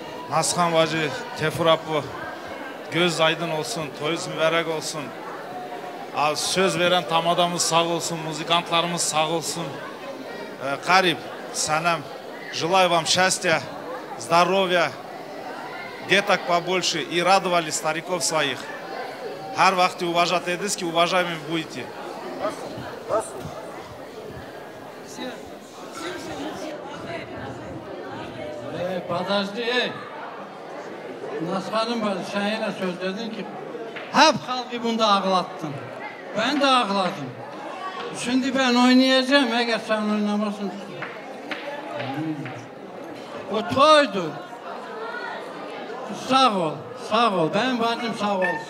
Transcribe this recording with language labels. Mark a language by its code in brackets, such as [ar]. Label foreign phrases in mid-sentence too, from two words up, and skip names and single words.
[tr] Nashan bacı, Tefur Apo, göz aydın olsun, toyuz mübarek olsun. Söz veren tamadamız sağ olsun, muzikantlarımız sağ olsun. [ru] Кариб, Санам, желаю вам счастья, здоровья, деток побольше и радовали стариков своих. [tr] Her vakti уважать ediniz ki [ru] уважаемыми будете. Подожди. [tr] Nashan'ın sen yine söz dedin ki hep halkı bunda ağlattın. Ben de ağladım. Şimdi ben oynayacağım eğer sen oynamasın. O toydu. Sağ ol, sağ ol. Benim bacım sağ olsun.